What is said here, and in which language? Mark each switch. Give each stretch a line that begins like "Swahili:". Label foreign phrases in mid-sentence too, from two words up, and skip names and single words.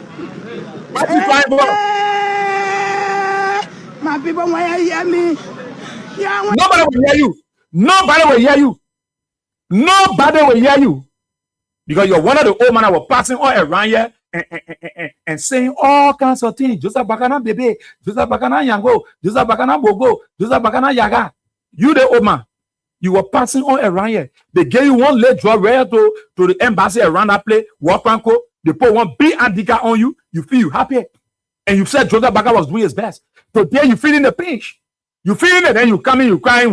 English: What you crying for? My people want to hear me. Yeah, Nobody will hear you. Nobody will hear you. Nobody will hear you. Because you're one of the old men that were passing all around here and saying all kinds of things. Joseph Bakana Bebe, Joseph Bakana Yango, Joseph Bakana Bogo, Joseph Bakana Yaga. You the old man. You were passing all around here. They gave you one leg draw right to the embassy around that place. Walk Franco. They put one big adika on you. You feel happy. And you said Joseph Bakana was doing his best. Today you feeling the pinch. You feeling it, then you come in, you crying.